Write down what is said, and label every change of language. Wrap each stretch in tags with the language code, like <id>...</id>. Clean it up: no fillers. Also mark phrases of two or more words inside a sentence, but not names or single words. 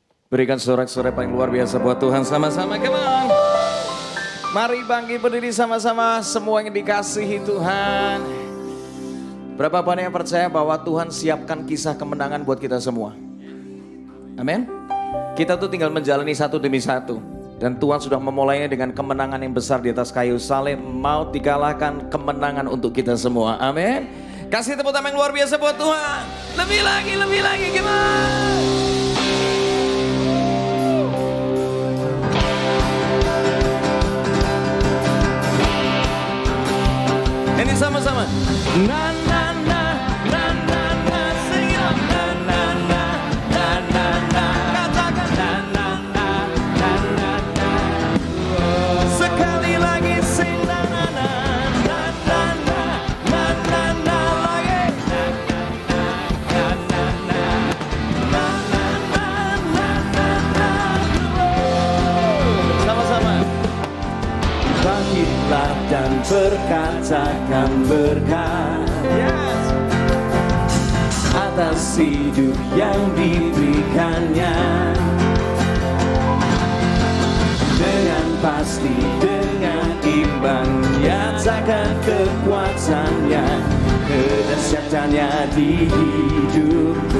<id>Berikan sorak-sorai paling luar biasa buat Tuhan sama-sama,</id> <en>come on.</en> <id>Mari bangkit berdiri sama-sama semua yang dikasihi Tuhan. Berapa banyak yang percaya bahwa Tuhan siapkan kisah kemenangan buat kita semua? Amin. Kita tuh tinggal menjalani satu demi satu. Dan Tuhan sudah memulainya dengan kemenangan yang besar di atas kayu salib. Maut dikalahkan, kemenangan untuk kita semua. Amin. Kasih tepuk tangan yang luar biasa buat Tuhan. Lebih lagi, gimana? Ini sama-sama. Na na na na na na,</id> <en>sing it on. Na na na na na na, katakan na na na na na na. Sekali lagi sing na na na na na na na na na lagi. Na na na na na na na na na na.</en> <id>Sama-sama. Bangkitlah dan berkatakan berkat, yes, atas hidup yang diberikannya. Dengan pasti, dengan iman, nyatakan kekuatannya, kedahsyatannya di hidupku.</id>